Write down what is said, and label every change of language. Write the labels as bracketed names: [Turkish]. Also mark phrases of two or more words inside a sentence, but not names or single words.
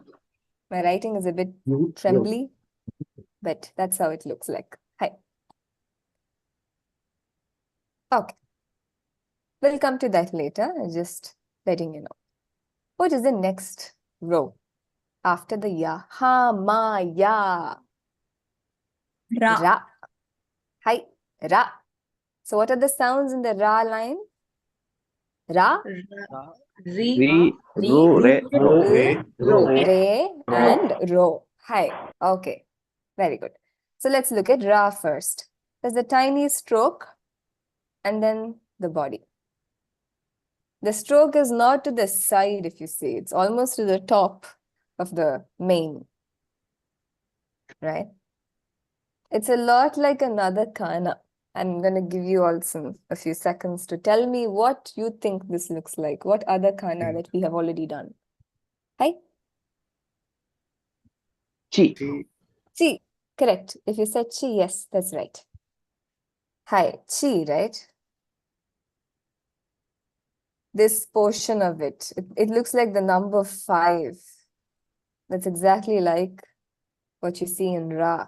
[English] My writing is a bit trembly, but that's how it looks like. Hi. Okay. We'll come to that later. Just letting you know. What is the next row after the ya? Ha, ma, ya. Ra. Ra. Hi. Ra. So what are the sounds in the ra line? Ra, Re. Ro. Re. Ro. re, and ro. Hi. Okay. Very good. So let's look at ra first. There's a tiny stroke and then the body. The stroke is not to the side, if you see. It's almost to the top of the mane. Right? It's a lot like another kana, I'm going to give you all a few seconds to tell me what you think this looks like. What other kana that we have already done? Hi? Chi. Chi. Correct. If you said chi, yes, that's right. Hi. Chi, right? This portion of it looks like the number 5. That's exactly like what you see in Ra.